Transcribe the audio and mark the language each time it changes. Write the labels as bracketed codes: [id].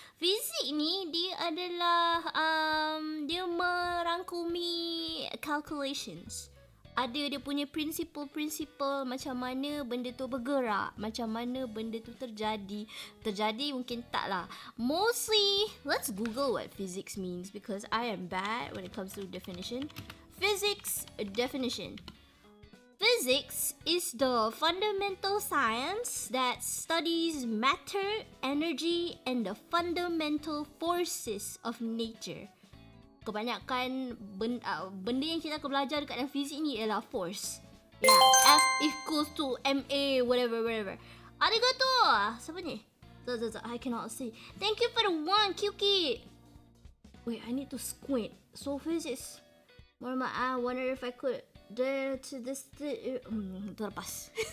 [ms] Fizik ni dia adalah dia merangkumi calculations. Ada dia punya prinsipal macam mana benda tu bergerak, macam mana benda tu terjadi. Terjadi mungkin tak lah. [en] Mostly, let's Google what physics means because I am bad when it comes to definition. Physics definition. Physics is the fundamental science that studies matter, energy, and the fundamental forces of nature. [ms] Kebanyakan benda yang kita akan belajar dekat dalam fizik ni ialah force. [en] Yeah, F equals to MA, whatever. Arigato! [ms] Siapa ni? [en] I cannot see. Thank you for the one, Kyuki! Wait, I need to squint. So physics. I wonder if I could dare to this... [ms] Terlepas.